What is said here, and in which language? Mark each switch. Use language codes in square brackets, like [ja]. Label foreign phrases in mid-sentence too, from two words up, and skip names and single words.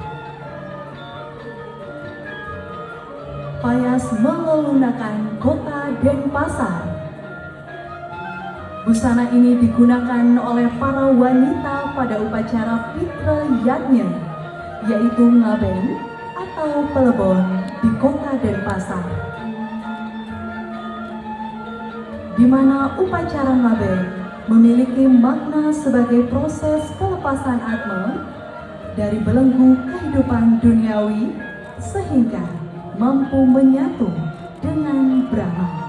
[id] Payas mengelunakan Kota Denpasar. Busana ini digunakan oleh para wanita pada upacara Pitra Yadnya, yaitu ngaben atau pelebon di Kota Denpasar, di mana upacara ngaben memiliki makna sebagai proses pelepasan atma dari belenggu kehidupan duniawi sehingga mampu menyatu dengan Brahma.